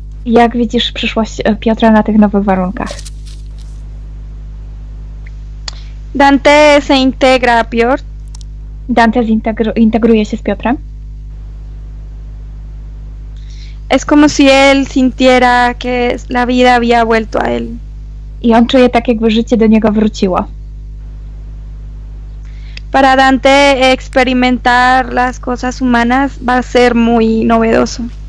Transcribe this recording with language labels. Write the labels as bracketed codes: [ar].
[pl] Jak widzisz przyszłość Piotra na tych nowych warunkach? [es] Dante se integra a Piotr. [pl] Dante integruje się z Piotrem. [es] Es como si él sintiera que la vida había vuelto a él. [pl] I on czuje tak, jakby życie do niego wróciło. [es] Para Dante experimentar las cosas humanas va a ser muy novedoso.